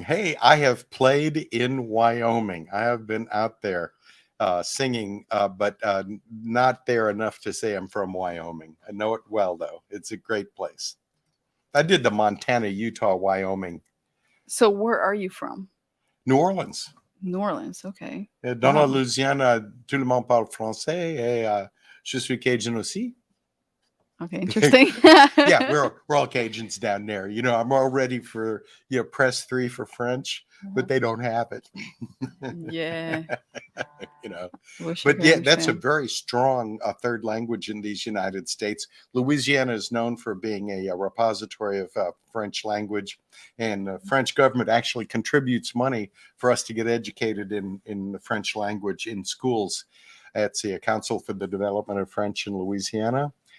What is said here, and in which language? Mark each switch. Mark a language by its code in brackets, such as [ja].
[en] Hey, I have played in Wyoming. I have been out there singing, but not there enough to say I'm from Wyoming. I know it well, though. It's a great place. I did the Montana, Utah, Wyoming. So where are you from? New Orleans. New Orleans, okay. [fr] Dans la Louisiane, tout le monde parle français et je suis Cajun aussi. [en] Okay, interesting. Yeah, we're all Cajuns down there. I'm all ready for press 3 for French, but they don't have it. Yeah. But yeah, that's a very strong third language in these United States. Louisiana is known for being a repository of French language, and the French government actually contributes money for us to get educated in the French language in schools. It's the Council for the Development of French in Louisiana.